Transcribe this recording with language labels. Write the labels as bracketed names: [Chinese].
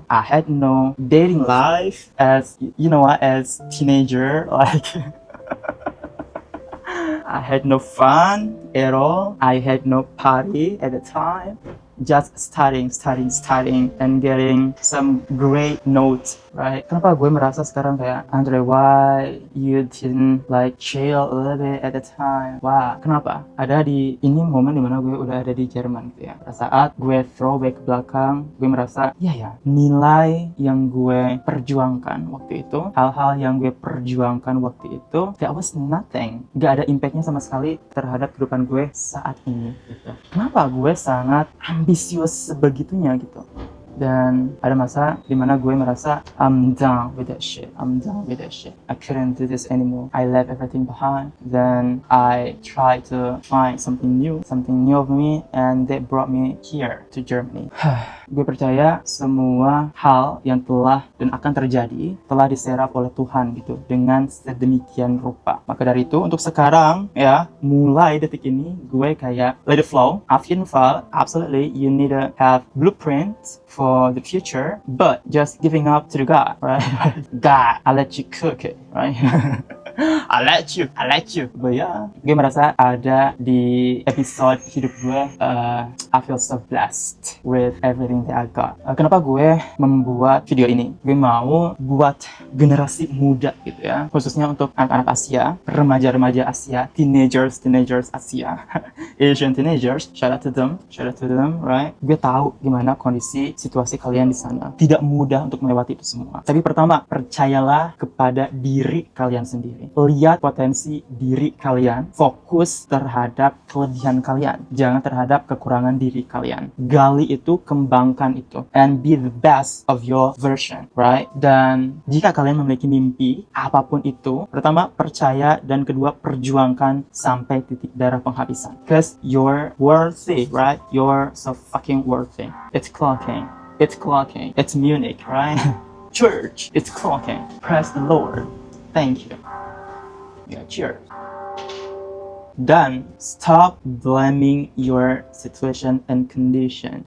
[English] I had no dating life as, you know what, as teenager, like I had no fun at all. I had no party at the time. Just studying, and getting some great notes, right? [Indonesian] Kenapa gue merasa sekarang kayak, [English] Andre, why you didn't like chill a little bit at the time? [Indonesian] Wah, kenapa? Ada di ini momen dimana gue udah ada di Jerman gitu ya. Pada saat gue throwback ke belakang, gue merasa, ya, nilai yang gue perjuangkan waktu itu, hal-hal yang gue perjuangkan waktu itu, [English] that was nothing. [Indonesian] Gak ada impactnya sama sekali terhadap kehidupan gue saat ini gitu. Kenapa gue sangat ambisius sebegitunya gitu. Dan ada masa dimana gue merasa [English] I'm done with that shit. I couldn't do this anymore. I left everything behind. Then I tried to find something new of me, and that brought me here to Germany. [Indonesian] Gue percaya semua hal yang telah dan akan terjadi telah diserap oleh Tuhan gitu, dengan sedemikian rupa. Maka dari itu untuk sekarang ya, mulai detik ini gue kayak [English] let it flow. After fall, absolutely you need to have blueprints for the future, but just giving up to the God, right? God, I let you cook it, right? I let you. But yeah, [Indonesian] gue merasa ada di episode hidup gue, [English] I feel so blessed with everything that I got. [Indonesian] Kenapa gue membuat video ini? Gue mau buat generasi muda gitu ya, khususnya untuk anak-anak Asia, remaja-remaja Asia, teenagers Asia, Asian teenagers, [English] shout out to them, right? [Indonesian] Gue tahu gimana kondisi situasi kalian di sana. Tidak mudah untuk melewati itu semua. Tapi pertama, percayalah kepada diri kalian sendiri. Lihat potensi diri kalian, fokus terhadap kelebihan kalian, jangan terhadap kekurangan diri kalian. Gali itu, kembangkan itu, [English] and be the best of your version, right? [Indonesian] Dan jika kalian memiliki mimpi, apapun itu, pertama percaya, dan kedua perjuangkan sampai titik darah penghabisan. [English] Because you're worthy, right? You're so fucking worthy. It's clocking. It's Munich, right? Church, it's clocking. Praise the Lord. Thank you. Yeah, cheers. Then stop blaming your situation and condition.